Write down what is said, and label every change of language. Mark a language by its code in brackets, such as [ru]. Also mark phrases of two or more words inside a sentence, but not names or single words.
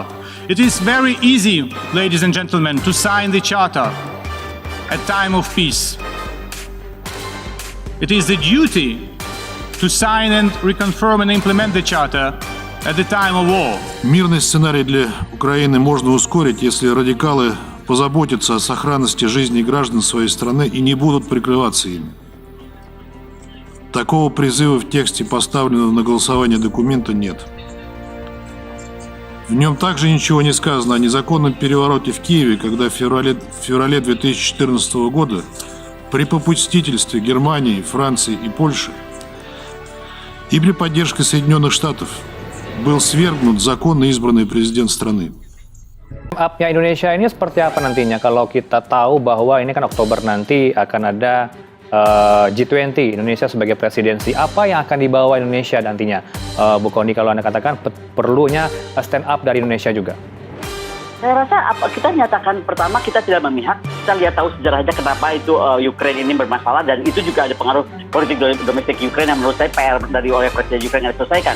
[en] It is very easy, ladies and gentlemen, to sign the Charter at time of peace. It is the duty to sign and reconfirm and implement the Charter at the time of war. [ru] Мирный сценарий для Украины можно ускорить, если радикалы позаботятся о сохранности жизни граждан своей страны и не будут прикрываться ими. Такого призыва в тексте поставленного на голосование документа нет. В нем также ничего не сказано о незаконном перевороте в Киеве, когда в феврале 2014 года при попустительстве Германии, Франции и Польши и при поддержке Соединенных Штатов был свергнут законно избранный президент страны. [id] Up-nya Indonesia ini seperti apa nantinya? Kalau kita tahu bahwa ini kan Oktober nanti akan ada G20, Indonesia sebagai presidensi. Apa yang akan dibawa Indonesia nantinya? Bu Kondi, kalau Anda katakan perlunya [en] stand up [id] dari Indonesia juga. Saya rasa kita nyatakan pertama kita tidak memihak, kita lihat tahu sejarahnya kenapa itu Ukraine ini bermasalah, dan itu juga ada pengaruh politik domestik Ukraine yang menurut saya PR oleh Presiden Ukraine yang diselesaikan.